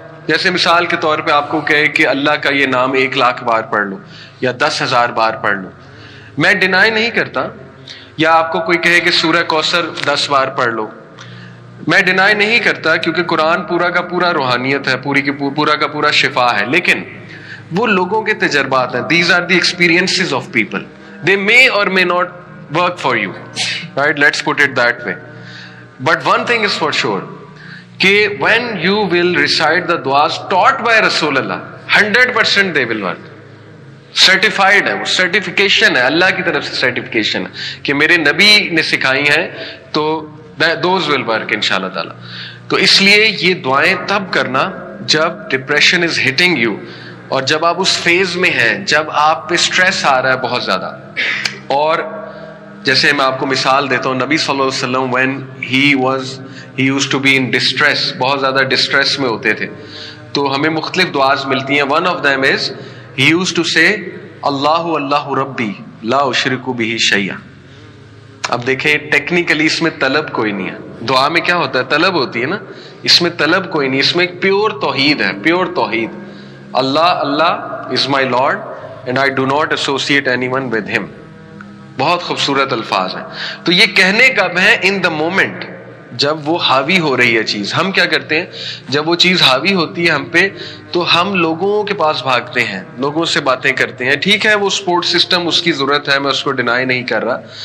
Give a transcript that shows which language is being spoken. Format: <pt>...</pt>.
<ur>جیسے مثال کے طور پہ آپ کو کہے کہ اللہ کا یہ نام 1,00,000 بار پڑھ لو یا 10,000 بار پڑھ لو, میں ڈینائی نہیں کرتا. یا آپ کو کوئی کہے کہ سورہ کوثر 10 بار پڑھ لو, میں ڈینائی نہیں کرتا, کیونکہ قرآن پورا کا پورا روحانیت ہے, پورا کا پورا شفا ہے. لیکن وہ لوگوں کے تجربات ہیں.</ur> <en>These are the experiences of people. They may or may not work for you. Right? Let's put it that way. But one thing is for sure,</en> <ur>کہ</ur> <en>when you will recite the du'as taught by Rasulullah, 100% they will work.</en> <ur>Certified ہے, وہ certification ہے, اللہ کی طرف سے certification ہے کہ میرے نبی نے سکھائی ہیں, تو</ur> <en>those will work</en> <ur>انشاءاللہ تعالی. تو اس لیے یہ دعائیں تب کرنا جب</ur> <en>depression is hitting you,</en> <ur>اور جب آپ اس فیز میں ہیں جب آپ پہ سٹریس آ رہا ہے بہت زیادہ. اور جیسے میں آپ کو مثال دیتا ہوں, نبی صلی اللہ علیہ وسلم</ur> <en>when he used to be in distress,</en> <ur>بہت زیادہ ڈسٹریس میں ہوتے تھے, تو ہمیں مختلف دعاز ملتی ہیں.</ur> <en>one of them is he used to say</en> <ar>اللہ ربی لا اشرک بہ شیئا.</ar> <ur>اب دیکھیں ٹیکنیکلی اس میں طلب کوئی نہیں ہے. دعا میں کیا ہوتا ہے, طلب ہوتی ہے نا, اس میں طلب کوئی نہیں, اس میں ایک پیور توحید ہے, پیور توحید.</ur> <en>Allah is my Lord and I do not associate anyone with him.</en> <ur>بہت خوبصورت الفاظ ہیں. تو یہ کہنے کب ہیں,</ur> <en>in the moment,</en> <ur>جب وہ حاوی ہو رہی ہے چیز. ہم کیا کرتے ہیں, جب وہ چیز حاوی ہوتی ہے ہم پہ, تو ہم لوگوں کے پاس بھاگتے ہیں, لوگوں سے باتیں کرتے ہیں. ٹھیک ہے, وہ سپورٹ سسٹم اس کی ضرورت ہے, میں اس کو ڈینائی نہیں کر رہا,</ur>